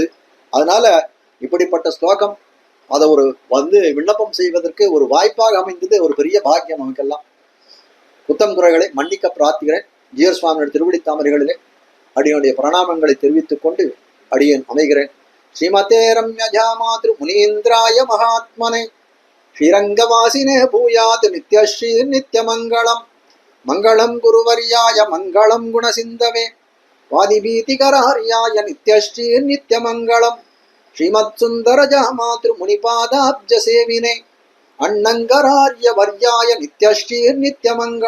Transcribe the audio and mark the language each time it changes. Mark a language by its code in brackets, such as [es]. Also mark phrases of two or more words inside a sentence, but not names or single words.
[ta] அதனால இப்படிப்பட்ட ஸ்லோகம் அதை ஒரு வந்து விண்ணப்பம் செய்வதற்கு ஒரு வாய்ப்பாக அமைந்தது. ஒரு பெரிய பாக்கியம் நமக்கெல்லாம். குத்தம் குறைகளை மன்னிக்க பிரார்த்திக்கிறேன். ஜீயர் சுவாமியோட திருவடி தாமரைகளிலே அடியனுடைய பிரணாமங்களை தெரிவித்துக் கொண்டு அடியேன் அமைகிறேன். [sa] श्रीमते रम्यजा मातृ मुनीन्द्राय महात्मने श्रीरङ्गवासिने भूयात् नित्यश्री नित्यमङ्गलम्. मङ्गलं गुरुवर्याय मङ्गलं गुणसिन्धवे वादिभीतिकरहर्याय नित्यश्री नित्यमङ्गलम्. श्रीमत् सुन्दरजा मातृ मुनिपादाब्ज सेविने अण्णङ्गरार्य वर्याय नित्यश्री नित्यमङ्गलम्.